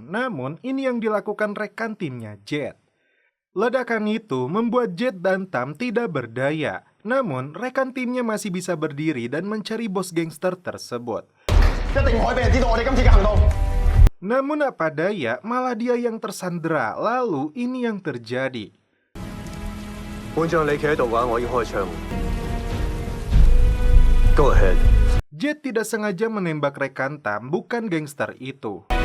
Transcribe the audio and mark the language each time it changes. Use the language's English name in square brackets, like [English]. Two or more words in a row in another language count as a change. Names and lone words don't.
[Indonesian] Namun, ini yang dilakukan rekan timnya Jet. Ledakan itu membuat Jet dan Tam tidak berdaya. Namun, rekan timnya masih bisa berdiri dan mencari bos gangster tersebut. Namun apa daya, malah dia yang tersandera. Lalu, ini yang terjadi. [Cantonese] 本將你企喺度嘅話，我已經開槍。 [English] Go ahead。 [Indonesian] Jet tidak sengaja menembak rekan Tam, bukan gangster itu.